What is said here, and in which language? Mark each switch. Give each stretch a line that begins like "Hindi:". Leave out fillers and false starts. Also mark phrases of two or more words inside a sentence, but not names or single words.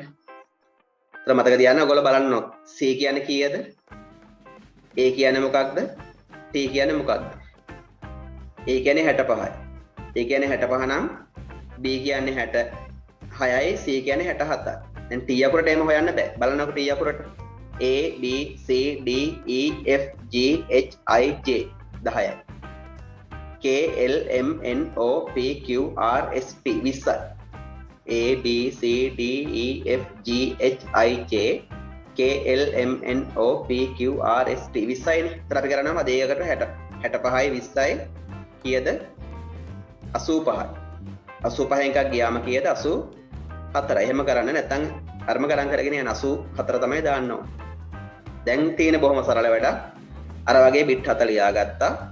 Sinhala: ඒතර මතක තියාගන්න ඔයගොල්ලෝ බලන්න ඕන. C කියන්නේ කීයද? A කියන්නේ මොකක්ද? T කියන්නේ මොකක්ද? A කියන්නේ 65යි. A කියන්නේ 65 නම් B කියන්නේ 66යි C කියන්නේ 67යි. දැන් T අකුරට එහෙම හොයන්න බෑ. බලන්නකො T අකුරට.
English: A B C D E F G H I J 10යි. K L M N O P Q R S T 20යි. A B C D E F G H I J K L M N O P Q R S T 20යිනේ.
Sinhala: ඒතර අපි කරනවා දෙයකට 65යි 20යි කීයද? 85යි. 85න් එකක් ගියාම කීයද? 84යි. එහෙම කරන්න නැත්නම් අරම ගණන් කරගෙන යන 84 තමයි දාන්න ඕන. දැන් තියෙන බොහොම සරල වැඩක්. අර වගේ බිට් 7 ලියාගත්තා.